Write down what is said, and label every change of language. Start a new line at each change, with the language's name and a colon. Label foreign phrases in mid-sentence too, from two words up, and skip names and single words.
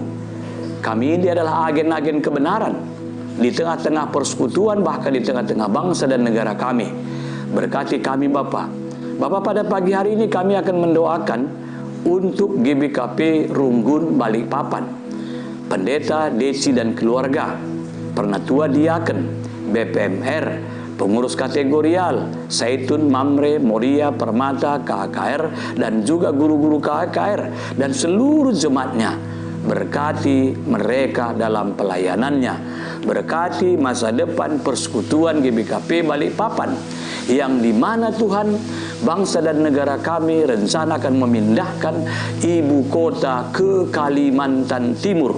Indonesian: Kami ini adalah agen-agen kebenaran di tengah-tengah persekutuan, bahkan di tengah-tengah bangsa dan negara kami. Berkati kami Bapa. Bapa, pada pagi hari ini kami akan mendoakan untuk GBKP Runggun Balikpapan, Pendeta Desi dan keluarga, Pernatua Diaken, BPMR, pengurus kategorial, Saitun, Mamre, Moria, Permata, KHKR, dan juga guru-guru KHKR, dan seluruh jemaatnya. Berkati mereka dalam pelayanannya. Berkati masa depan persekutuan GBKP Balikpapan, yang dimana Tuhan, bangsa dan negara kami rencanakan memindahkan ibu kota ke Kalimantan Timur.